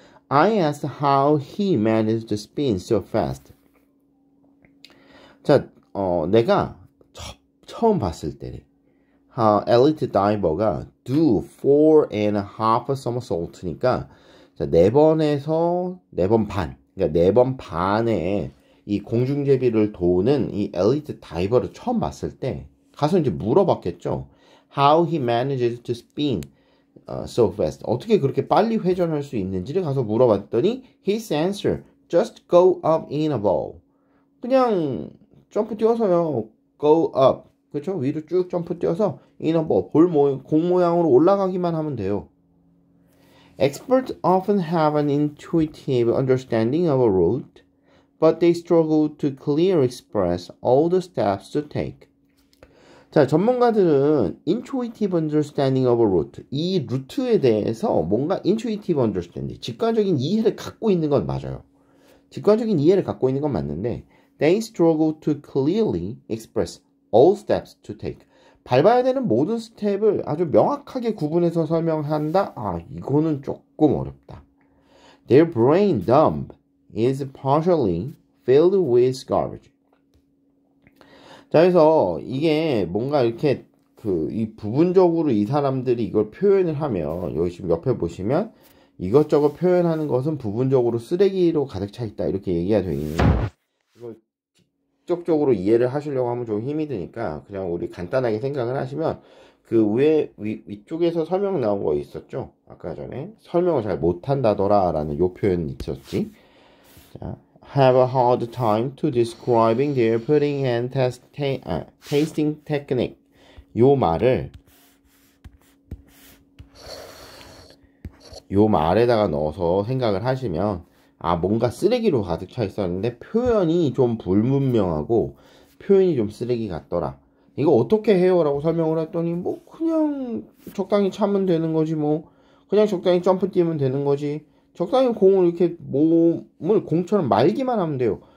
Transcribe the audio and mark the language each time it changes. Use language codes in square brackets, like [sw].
[en] I asked how he managed to spin so fast. [ko] 자, 내가 처음 봤을 때 엘리트 다이버가 [en] do 4.5 somersault [ko] 니까 자, 4번에서 4번 반, 그러니까 4번 반에 이 공중제비를 도는 이 엘리트 다이버를 처음 봤을 때 가서 이제 물어봤겠죠. [en] How he manages to spin so fast. [ko] 어떻게 그렇게 빨리 회전할 수 있는지를 가서 물어봤더니 [en] his answer, just go up in a ball. [ko] 그냥 점프 뛰어서요. [en] go up. [ko] 그렇죠? 위로 쭉 점프 뛰어서 [en] in a ball. [ko] 공 모양으로 올라가기만 하면 돼요. [en] Experts often have an intuitive understanding of a route, but they struggle to clearly express all the steps to take. [ko] 자, 전문가들은 [en] intuitive understanding of a route, [ko] 이 루트에 대해서 뭔가 intuitive understanding, 직관적인 이해를 갖고 있는 건 맞아요. 직관적인 이해를 갖고 있는 건 맞는데 [en] they struggle to clearly express all steps to take. [ko] 밟아야 되는 모든 스텝을 아주 명확하게 구분해서 설명한다? 아, 이거는 조금 어렵다. [en] Their brain dump is partially filled with garbage. [ko] 자, 그래서 이게 뭔가 이렇게 이 부분적으로 이 사람들이 이걸 표현을 하면 여기 지금 옆에 보시면 이것저것 표현하는 것은 부분적으로 쓰레기로 가득 차 있다 이렇게 얘기가 되어 있는데 이걸 직접적으로 이해를 하시려고 하면 좀 힘이 드니까 그냥 우리 간단하게 생각을 하시면 그 위쪽에서 설명 나온 거 있었죠? 아까 전에 설명을 잘 못한다더라 라는 요 표현 있었지. 자, [en] have a hard time to describing their pudding and tasting technique. [ko] 요 말에다가 넣어서 생각을 하시면 아, 뭔가 쓰레기로 가득 차 있었는데 표현이 좀 불분명하고 표현이 좀 쓰레기 같더라. 이거 어떻게 해요? 라고 설명을 했더니 뭐 그냥 적당히 차면 되는 거지 뭐 그냥 적당히 점프 뛰면 되는 거지 적당히 공을 이렇게 몸을 공처럼 말기만 하면 돼요.